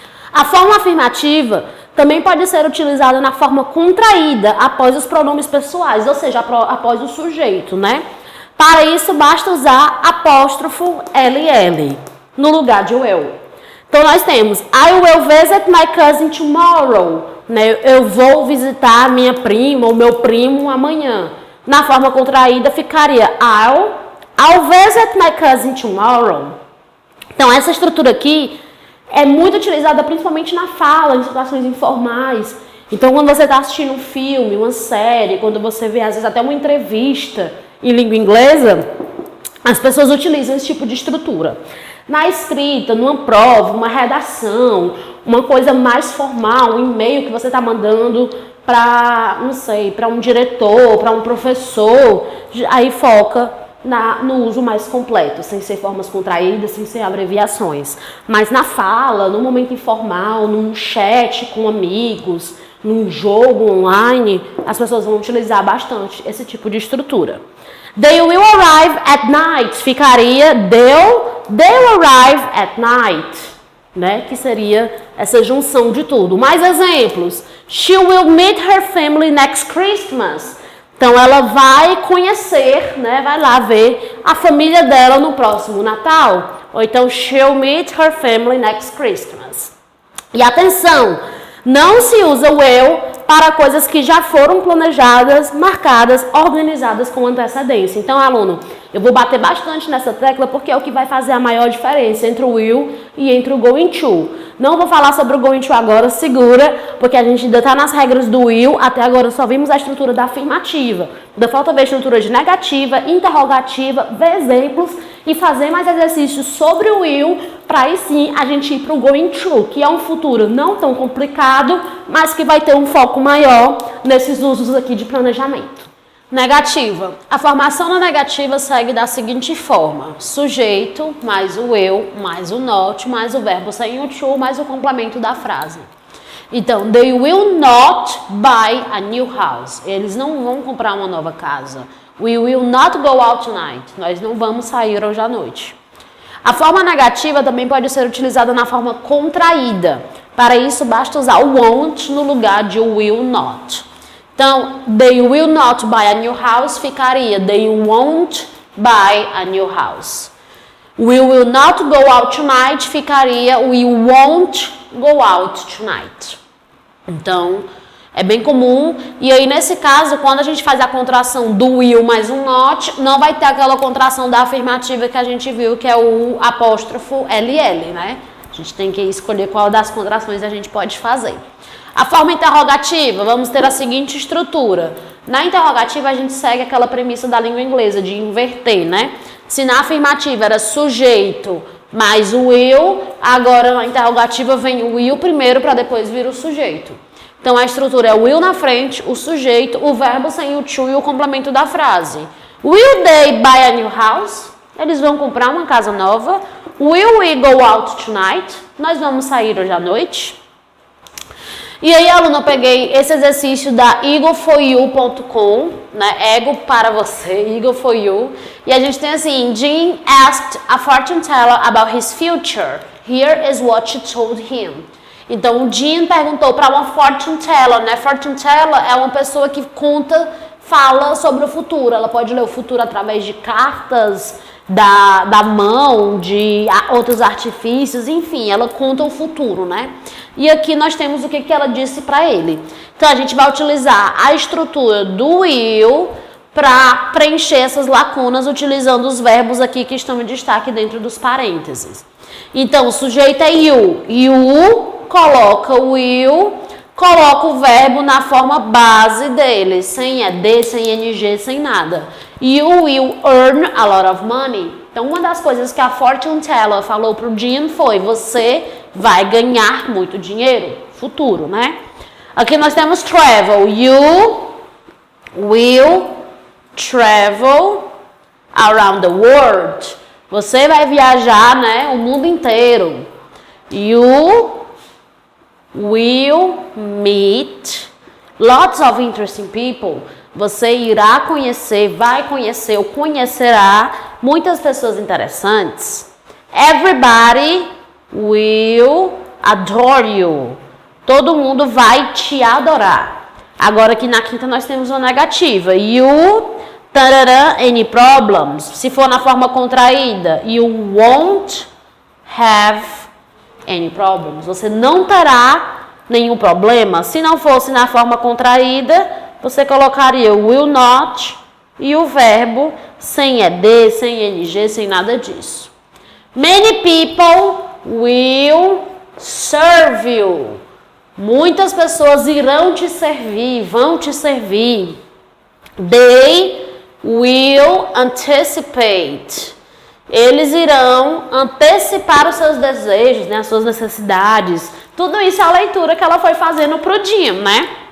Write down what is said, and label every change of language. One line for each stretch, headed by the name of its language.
Portuguese: A forma afirmativa também pode ser utilizada na forma contraída após os pronomes pessoais, ou seja, após o sujeito, né? Para isso, basta usar apóstrofo LL no lugar de will. Então, nós temos
English: I will visit my cousin tomorrow. Né?
Portuguese: Eu vou visitar minha prima ou meu primo amanhã. Na forma contraída, ficaria
English: I'll visit my cousin tomorrow.
Portuguese: Então, essa estrutura aqui é muito utilizada principalmente na fala, em situações informais. Então, quando você está assistindo um filme, uma série, quando você vê, às vezes, até uma entrevista em língua inglesa, as pessoas utilizam esse tipo de estrutura. Na escrita, numa prova, uma redação, uma coisa mais formal, um e-mail que você está mandando para, não sei, para um diretor, para um professor, aí foca no uso mais completo, sem ser formas contraídas, sem ser abreviações. Mas na fala, no momento informal, num chat com amigos, num jogo online, as pessoas vão utilizar bastante esse tipo de estrutura.
English: They will arrive at night.
Portuguese: Ficaria
English: they'll arrive at night, né?
Portuguese: Que seria essa junção de tudo. Mais exemplos.
English: She will meet her family next Christmas.
Portuguese: Então, ela vai conhecer, né? Vai lá ver a família dela no próximo Natal. Ou então,
English: she'll meet her family next Christmas.
Portuguese: E atenção, não se usa o will para coisas que já foram planejadas, marcadas, organizadas com antecedência. Então, aluno, eu vou bater bastante nessa tecla porque é o que vai fazer a maior diferença entre o will e entre o going to. Não vou falar sobre o going to agora, segura, porque a gente ainda está nas regras do will, até agora só vimos a estrutura da afirmativa. Ainda falta ver a estrutura de negativa, interrogativa, ver exemplos e fazer mais exercícios sobre o will, para aí sim a gente ir para o going to, que é um futuro não tão complicado, mas que vai ter um foco maior nesses usos aqui de planejamento. Negativa. A formação na negativa segue da seguinte forma: sujeito, mais o will, mais o not, mais o verbo sem o to, mais o complemento da frase.
English: Então, they will not buy a new house.
Portuguese: Eles não vão comprar uma nova casa.
English: We will not go out tonight.
Portuguese: Nós não vamos sair hoje à noite. A forma negativa também pode ser utilizada na forma contraída. Para isso, basta usar o won't no lugar de will not.
English: Então, they will not buy a new house
Portuguese: ficaria
English: they won't buy a new house. We will not go out tonight
Portuguese: ficaria
English: we won't go out tonight.
Portuguese: Então, é bem comum. E aí, nesse caso, quando a gente faz a contração do will mais um not, não vai ter aquela contração da afirmativa que a gente viu, que é o apóstrofo LL, né? A gente tem que escolher qual das contrações a gente pode fazer. A forma interrogativa, vamos ter a seguinte estrutura. Na interrogativa, a gente segue aquela premissa da língua inglesa, de inverter, né? Se na afirmativa era sujeito mais o will, agora na interrogativa vem o will primeiro para depois vir o sujeito. Então, a estrutura é o will na frente, o sujeito, o verbo sem o to e o complemento da frase.
English: Will they buy a new house?
Portuguese: Eles vão comprar uma casa nova.
English: Will we go out tonight?
Portuguese: Nós vamos sair hoje à noite. E aí, aluno, eu peguei esse exercício da eagleforyou.com, né? Ego para você, Eagle for You. E a gente tem assim,
English: Jean asked a fortune teller about his future. Here is what she told him.
Portuguese: Então, o Jean perguntou para uma fortune teller, né? Fortune teller é uma pessoa que fala sobre o futuro. Ela pode ler o futuro através de cartas, da mão, de outros artifícios, enfim, ela conta o futuro, né? E aqui nós temos o que ela disse para ele. Então, a gente vai utilizar a estrutura do will para preencher essas lacunas utilizando os verbos aqui que estão em destaque dentro dos parênteses. Então, o sujeito é you. You coloca o will, coloca o verbo na forma base dele, sem ed, sem ing, sem nada.
English: You will earn a lot of money.
Portuguese: Então, uma das coisas que a fortune teller falou pro Jean foi: você vai ganhar muito dinheiro, futuro, né? Aqui nós temos travel.
English: You will travel around the world.
Portuguese: Você vai viajar, né, o mundo inteiro.
English: You will meet lots of interesting people.
Portuguese: Você irá conhecer, vai conhecer ou conhecerá muitas pessoas interessantes.
English: Everybody will adore you.
Portuguese: Todo mundo vai te adorar. Agora aqui na quinta nós temos uma negativa. You
English: Tarará, any problems.
Portuguese: Se for na forma contraída,
English: you won't have any problems.
Portuguese: Você não terá nenhum problema. Se não fosse na forma contraída, você colocaria will not e o verbo sem ed, sem ng, sem nada disso.
English: Many people will serve you.
Portuguese: Muitas pessoas irão te servir, vão te servir.
English: They will anticipate.
Portuguese: Eles irão antecipar os seus desejos, né, as suas necessidades. Tudo isso é a leitura que ela foi fazendo pro Jim, né?